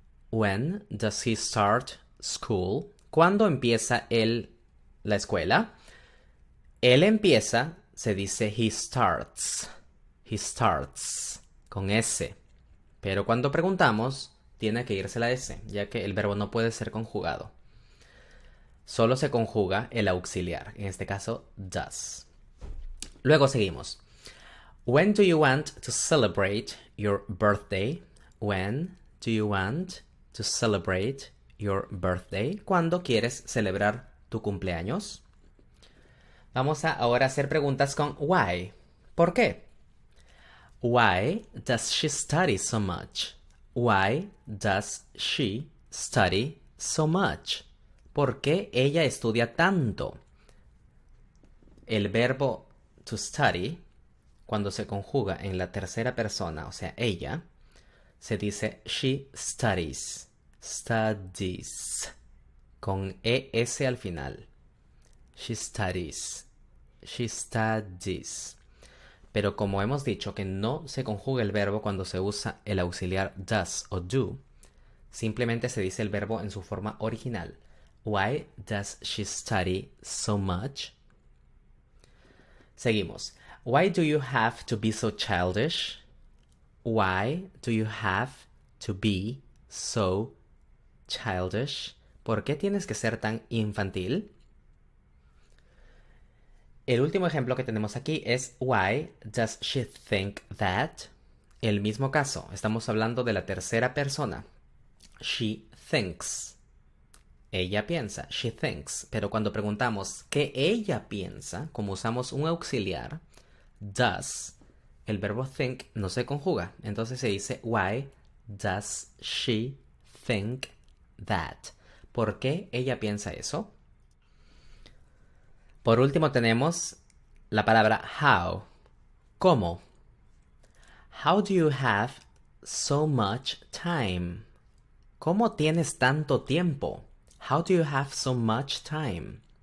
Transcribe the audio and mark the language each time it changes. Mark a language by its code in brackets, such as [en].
[en] When does he start school? [es] ¿Cuándo empieza él la escuela? Él empieza, se dice [en] he starts. He starts. [es] Con S. Pero cuando preguntamos, tiene que irse la S, ya que el verbo no puede ser conjugado. Solo se conjuga el auxiliar, en este caso, does. Luego seguimos. [en] When do you want to celebrate your birthday? When do you want to celebrate your birthday? [es] ¿Cuándo quieres celebrar tu cumpleaños? Vamos a ahora hacer preguntas con why. ¿Por qué? [en] Why does she study so much? Why does she study so much? [es] ¿Por qué ella estudia tanto? El verbo to study, cuando se conjuga en la tercera persona, o sea, ella, se dice [en] she studies. Studies. [es] Con ES al final. [en] She studies. She studies. [es] Pero como hemos dicho que no se conjuga el verbo cuando se usa el auxiliar does o do, simplemente se dice el verbo en su forma original. [en] Why does she study so much? [es] Seguimos. [en] Why do you have to be so childish? Why do you have to be so childish? [es] ¿Por qué tienes que ser tan infantil? El último ejemplo que tenemos aquí es [en] why does she think that? [es] El mismo caso, estamos hablando de la tercera persona. [en] She thinks. [es] Ella piensa, [en] she thinks. [es] Pero cuando preguntamos qué ella piensa, como usamos un auxiliar, does, el verbo think no se conjuga. Entonces se dice [en] why does she think that? [es] ¿Por qué ella piensa eso? Por último tenemos la palabra how. ¿Cómo? [en] How do you have so much time? [es] ¿Cómo tienes tanto tiempo? [en] How do you have so much time?